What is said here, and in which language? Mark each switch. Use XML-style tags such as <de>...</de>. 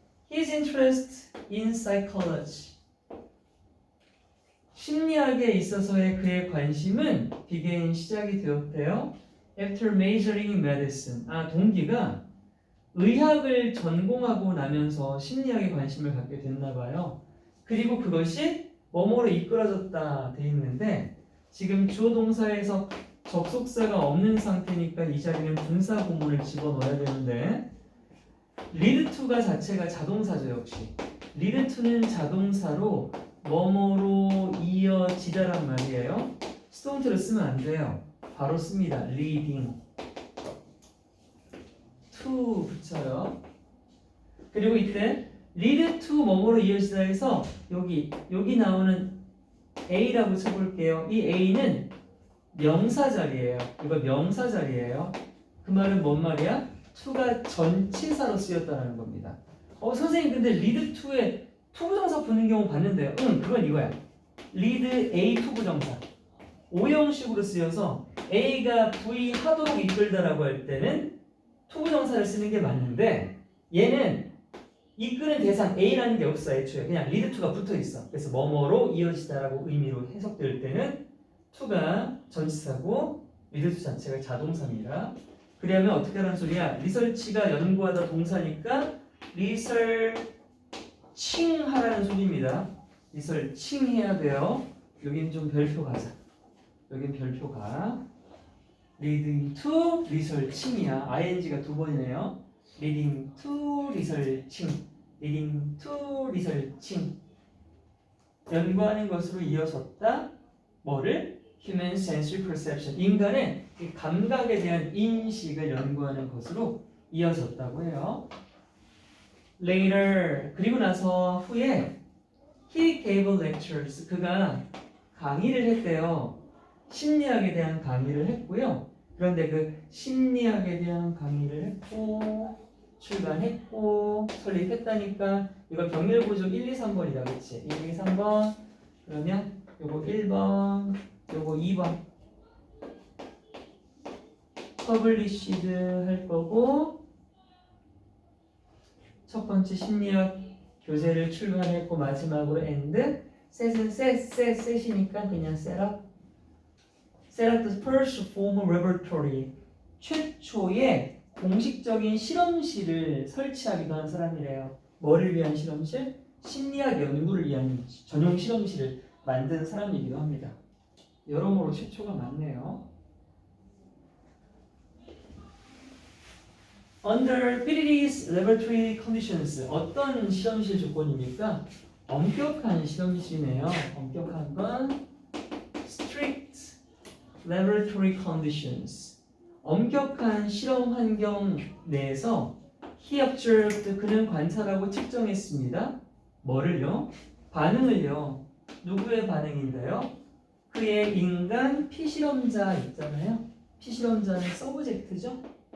<en>His interest in psychology.</en> <ko>심리학에 있어서의 그의 관심은 began 시작이 되었대요.</ko> <en>After majoring in medicine.</en> <ko>동기가 의학을 전공하고 나면서 심리학에 관심을 갖게 됐나 봐요. 그리고 그것이 뭐뭐로 이끌어졌다 돼 있는데 지금 주어 동사에서 접속사가 없는 상태니까 이 자리는 분사 구문을 집어넣어야 되는데 lead to가 자체가 자동사죠. 역시 lead to는 자동사로 뭐뭐로 이어지다란 말이에요. 수동태로 쓰면 안 돼요. 바로 씁니다.</ko> <en>leading to 붙여요.</en> <ko>그리고 이때 lead to 뭐뭐로 이어지다 해서 여기 나오는 A라고 쳐볼게요. 이 A는 명사 자리예요. 이거 명사 자리예요. 그 말은 뭔 말이야? to가 전치사로 쓰였다는 겁니다. 선생님 근데 lead to에 투부정사 붙는 경우 봤는데요. 그건 이거야. lead A 투부정사. 오형식으로 쓰여서 A가 V 하도록 이끌다라고 할 때는 투부정사를 쓰는 게 맞는데 얘는 이끄는 대상 A라는 게 없어. 애초에 그냥 lead to가 붙어 있어. 그래서 뭐뭐로 이어지다라고 의미로 해석될 때는 to가 전치사고 lead to 자체가 자동사입니다. 그러면 어떻게 하라는 소리야? 리서치가 연구하다 동사니까 리서칭 하라는 소리입니다. 리서칭 해야 돼요. 여긴 좀 별표 가자. 여긴 별표 가. leading to 리서칭이야. ing가 두 번이네요.</ko> <en>leading to researching, leading to researching.</en> <ko>연구하는 것으로 이어졌다.</ko> <en>뭐를? Human sensory perception.</en> <ko>인간의 이 감각에 대한 인식을 연구하는 것으로 이어졌다고 해요.</ko> <en>Later,</en> <ko>그리고 나서 후에</ko> <en>he gave lectures.</en> <ko>그가 강의를 했대요. 심리학에 대한 강의를 했고요. 그런데 그 심리학에 대한 강의를 했고 출간했고 설립했다니까 이거 병렬구조 1, 2, 3번이다. 그치? 1, 2, 3번 그러면 요거 1번 요거 2번 published 할 거고 첫 번째 심리학 교재를 출간했고 마지막으로 and set은 set이니까 그냥</ko> <en>set up the first formal laboratory</en> <ko>최초의 공식적인 실험실을 설치하기도 한 사람이래요. 뭐를 위한 실험실? 심리학 연구를 위한 전용 실험실을 만든 사람이기도 합니다. 여러모로 최초가 많네요.</ko> <en>Under Piri's laboratory conditions</en> <ko>어떤 실험실 조건입니까? 엄격한 실험실이네요. 엄격한 건</ko> <en>strict laboratory conditions.</en> <ko>엄격한 실험 환경 내에서</ko> <en>he observed</en> <ko>그는 관찰하고 측정했습니다. 뭐를요? 반응을요. 누구의 반응인가요? 그의 인간 피실험자 있잖아요. 피실험자는 서브젝트죠.</ko>